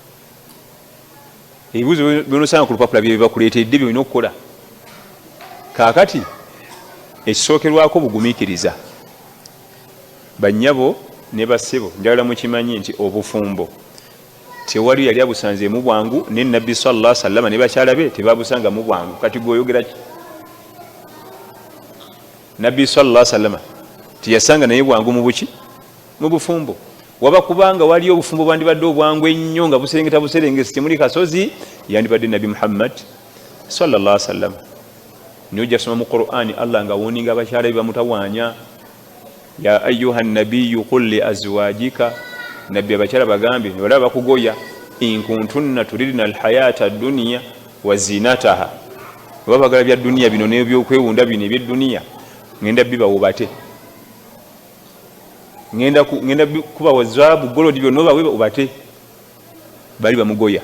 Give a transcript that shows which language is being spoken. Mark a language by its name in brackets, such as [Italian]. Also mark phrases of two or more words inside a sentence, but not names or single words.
[Ganda] Ebibuuzo byonosanga ku lupapula bye bakuleetedde byolina okukola. Kaakati ekisookerwako bugumiikiriza. Bannyabo ne bassebo njagala mukimanyi nti obufumbo tewali yali abusanze mu bwangu, ne Nabbi [Arabic] صلى الله عليه وسلم [Ganda] ne bakyala be tebabusanga mu bwangu. Kati gwoyogera ki? Nabbi [Arabic] صلى الله عليه وسلم [Ganda] tiyasanga naye bwangu mu buki? Mu bufumbo. Waba kubanga wali obufumbo bwandibadde obwangu ennyo nga buserengeta buserengesi temuli kasozi, yandibadde Nabbi Muhammad [Arabic] صلى الله عليه وسلم. [Ganda] Nojja soma mu Qur'ani Allah nga woninga abakyala be bamutawaanya, [Arabic] يا أيها النبي قل لأزواجك, [Ganda] nabbi abakyala bagambe wala bakugoya, [Arabic] إن كنتن تردن الحياة الدنيا وزينتها, [Ganda] babagala bya dunia bino n'ebyokwewunda bino eby'edduniya, ngenda bibawo bate, ngenda kuba wazaabu golodi byonna bawe obate, bali bamugoya.